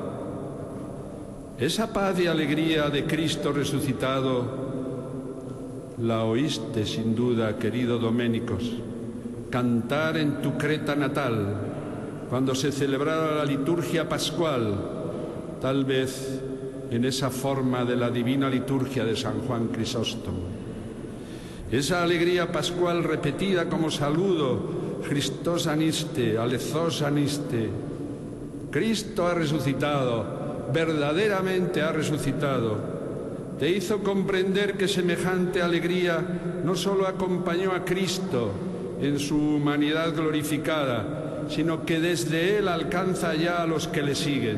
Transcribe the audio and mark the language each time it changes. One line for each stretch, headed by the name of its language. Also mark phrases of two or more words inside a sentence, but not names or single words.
Spanish: Esa paz y alegría de Cristo resucitado la oíste sin duda, querido Doménicos, cantar en tu Creta natal, cuando se celebrara la liturgia pascual, tal vez en esa forma de la divina liturgia de San Juan Crisóstomo. Esa alegría pascual repetida como saludo:
Greek: Χριστός ανέστη, αληθώς ανέστη.
Spanish: Cristo ha resucitado. Verdaderamente ha resucitado, te hizo comprender que semejante alegría no solo acompañó a Cristo en su humanidad glorificada, sino que desde Él alcanza ya a los que le siguen.